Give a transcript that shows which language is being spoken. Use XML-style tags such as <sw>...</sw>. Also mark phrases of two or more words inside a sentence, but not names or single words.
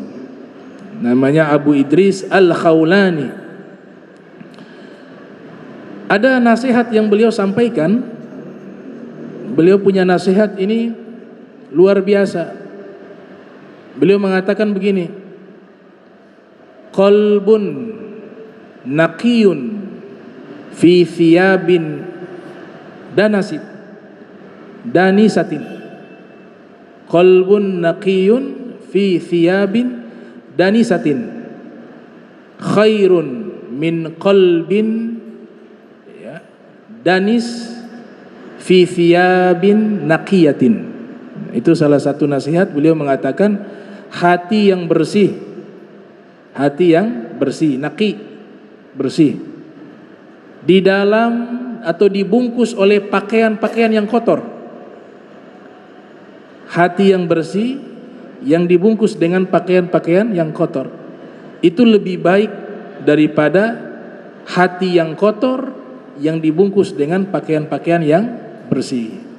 <id>Namanya Abu Idris Al-Khawlani. Ada nasihat yang beliau sampaikan. Beliau punya nasihat ini luar biasa. Beliau mengatakan begini,</id> <ar>قلب نقي في ثياب دنسة. قلب نقي في ثياب دنسة خير من قلب، ya، دنس في ثياب نقية.</ar> <id>Itu salah satu nasihat. Beliau mengatakan hati yang bersih, naqi, bersih, di dalam atau dibungkus oleh pakaian-pakaian yang kotor. Hati yang bersih yang dibungkus dengan pakaian-pakaian yang kotor, itu lebih baik daripada hati yang kotor yang dibungkus dengan pakaian-pakaian yang bersih.</id>